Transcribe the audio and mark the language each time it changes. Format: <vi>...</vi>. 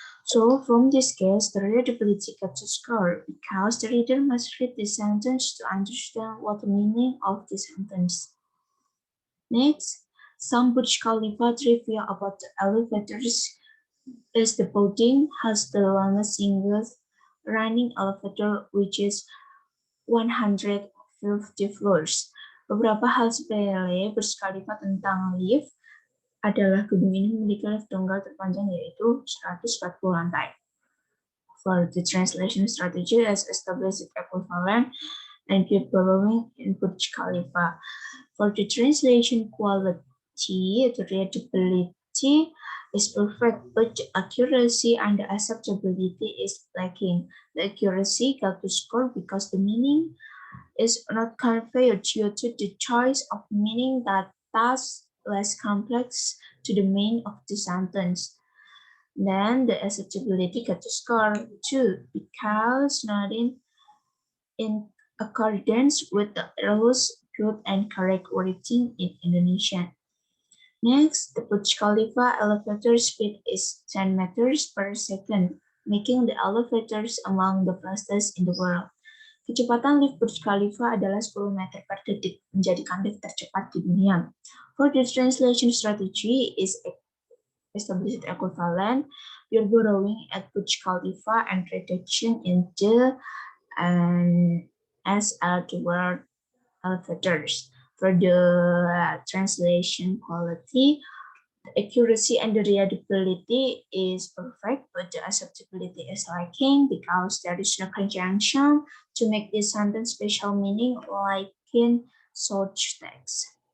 <en>So from this case, the readability gets to score because the reader must read the sentence to understand what the meaning of the sentence. Next, some Burj Khalifa trivia about the elevators is the building has the longest single running elevator, which is 150 floors.</en> <id>Beberapa hal sepele Burj Khalifa tentang lift adalah gedung ini memiliki lift tunggal terpanjang yaitu 140 lantai.</id> <en>For the translation strategy as established equivalent and keep borrowing in Burj Khalifa. For the translation quality, the readability is perfect, but the accuracy and the acceptability is lacking. The accuracy got to score because the meaning is not conveyed due to the choice of meaning that thus less complex to the meaning of the sentence. Then the acceptability got to score too because not in accordance with the rules good and correct wording in Indonesian. Next, the Burj Khalifa elevator speed is 10 meters per second, making the elevators among the fastest in the world.</en> <id>Kecepatan lift Burj Khalifa adalah 10 meter per detik, menjadikan lift tercepat di dunia.</id> <en>For the translation strategy is established equivalent, you're borrowing at Burj Khalifa and reduction in the as the word elevators. For the translation quality, the accuracy and the readability is perfect, but the acceptability is lacking because there is no conjunction to make this sentence special meaning like in such text.</en>